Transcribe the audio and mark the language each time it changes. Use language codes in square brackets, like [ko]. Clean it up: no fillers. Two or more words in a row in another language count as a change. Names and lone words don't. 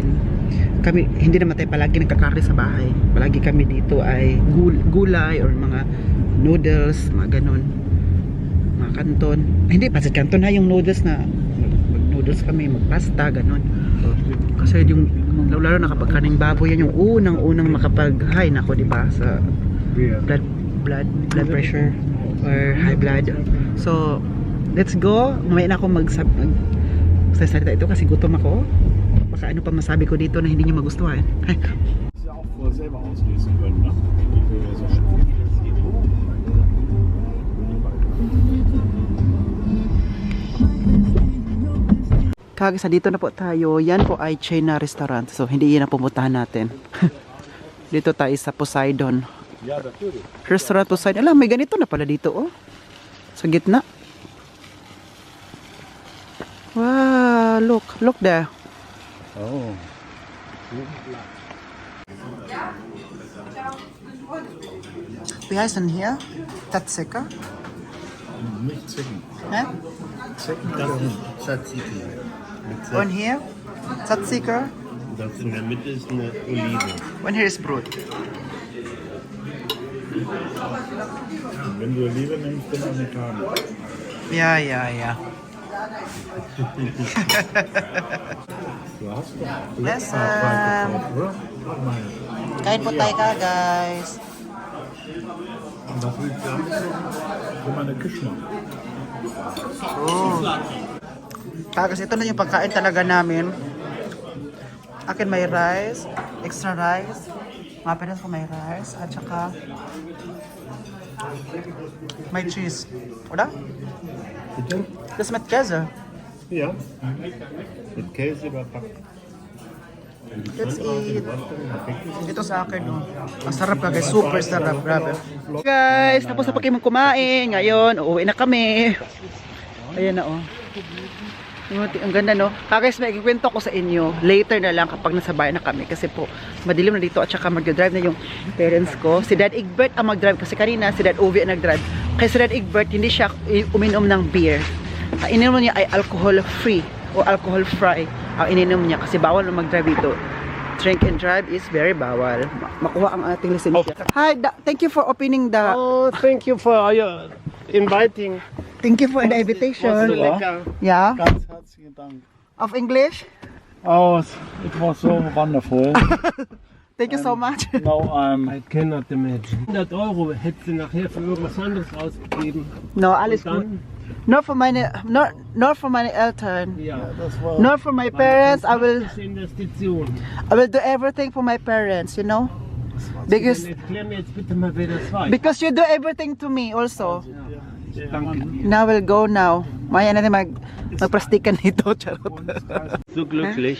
[tl] Kami, hindi naman tayo palagi nagkakarne sa bahay. Palagi kami dito ay gulay or mga noodles, mga ganon. Mga kanton. Hindi, pasit kanton ha yung noodles na mag-noodles kami, mag-pasta, ganon. Kasi yung lalo na kapag kaning baboy yan yung unang makapag-high na ako, diba? [en] Sa blood pressure or high blood. So, let's go. [tl] Mamaya na ako magsasalita ito kasi gutom ako. Baka ano pa masabi ko dito na hindi niyo magustuhan. [de] Ja auch vorher selber auslösen können, ne? So schön. [tl] Kagisa dito na po tayo. Yan po ay chain na restaurant. So hindi yan ang pumuntahan natin. Dito tayo sa Poseidon. [de] Ja, natürlich. Restaurant Poseidon. [tl] Alam, may ganito na pala dito, oh. Sa gitna. [en] Wow, look there. Oh. [de] Wie heißt denn hier? Tatseka? Nicht Zicken. Ne? Zicken, das ist Tzatziki. Und hier? Tzatzika. Das in der Mitte ist eine Olive. Und hier ist Brot. Wenn du Olive nimmst, dann Amerikaner. Ja. Du hast doch [en] Yes, [de] gekauft, oder? [tl] kain po tayo ka, guys. [de] Und was willst du damit? Guck mal, eine Kischma. Oh. [tl] Kasi ito na yung pagkain talaga namin. Akin may rice, [en] extra rice. [tl] Mga parents ko may rice. At saka may cheese. [de] Oder? Bitte? Das mit Käse. Ja. Mit Käse überpackt. [en] Let's eat. [tl] Ito sa akin, no. Ang sarap ka, guys. Super sarap. Grabe. Guys, tapos na pa kayo kumain. Ngayon, uuwi na kami. Ayan na, oh. Ang ganda, no? Guys, may ikikwento ko sa inyo. Later na lang kapag nasa bahay na kami. Kasi po, madilim na dito at saka mag-drive na yung parents ko. Si Dad Egbert ang mag-drive kasi kanina si Dad Ovi ang nag-drive. Kaya si Dad Egbert, hindi siya uminom ng beer. Ang ininom niya ay alcohol-free o alcohol-free ang ininom niya kasi bawal na mag-drive dito. [en] Drink and drive is very bawal. [tl] Makuha ang ating lisensya. [en] Hi, thank you for opening the... Oh, thank you for your inviting. Thank you for the invitation. [de] Lecker. [en] Yeah? [de] Ganz herzlichen Dank. [en] Of English? Oh, it was so wonderful. Thank you so much. Now I'm I cannot imagine. [de] 100 Euro hättest du nachher für irgendwas anderes ausgegeben. No, alles Und gut. dann, [en] Not for meine, not for [de] meine Eltern. ja, das war [en] Not for my parents. I will [de] Investition. [en] do everything for my parents, you know? Because [de] Dann erklär mir jetzt bitte mal, wer das war. [en] because you do everything to me also. [de] Danke. [en] Now we'll go now. [tl] Maya natin magplastikan nito, charot. [de] So glücklich.